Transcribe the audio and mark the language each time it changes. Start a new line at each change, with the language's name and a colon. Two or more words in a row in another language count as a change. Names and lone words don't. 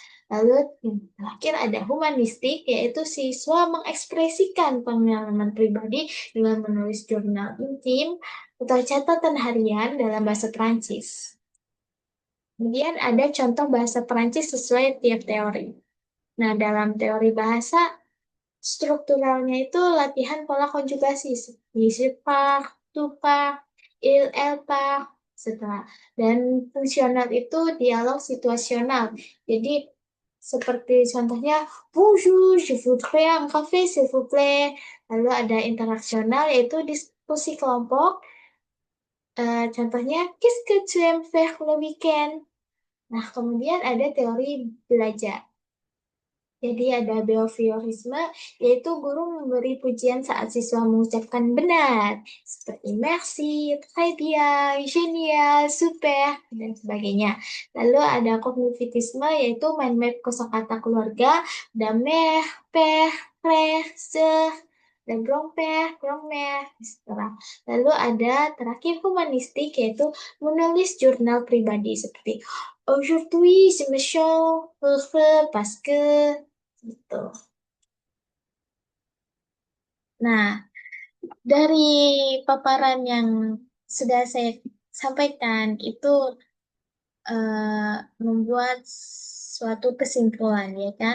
Indonesian: Lalu yang terakhir ada humanistik, yaitu siswa mengekspresikan pengalaman pribadi dengan menulis jurnal intim atau catatan harian dalam bahasa Prancis. Kemudian ada contoh bahasa Prancis sesuai tiap teori. Nah, dalam teori bahasa, strukturalnya itu latihan pola konjugasi seperti
French: je pars, tu pars, elle part,
Indonesian: setelah. Dan fungsional itu dialog situasional. Jadi seperti contohnya,
French: bonjour, je voudrais un café, s'il vous plaît.
Indonesian: Lalu ada interaksional yaitu diskusi kelompok. Contohnya,
French: qu'est-ce que tu aimes faire le weekend?
Indonesian: Nah, kemudian ada teori belajar. Jadi ada behaviorisme, yaitu guru memberi pujian saat siswa mengucapkan benar, seperti
French: merci, très bien, génial, super,
Indonesian: dan sebagainya. Lalu ada kognitivisme, yaitu
English: mind map
Indonesian: kosakata keluarga, ada
French: mère, père, frère, sœur,
Indonesian: dan
French: grand-père, grand-mère, etc.
Indonesian: Lalu ada terakhir humanistik, yaitu menulis jurnal pribadi, seperti
French: Aujourd'hui, je me sens heureux parce que
Indonesian: gitu. Nah, dari paparan yang sudah saya sampaikan itu membuat suatu kesimpulan, ya kan?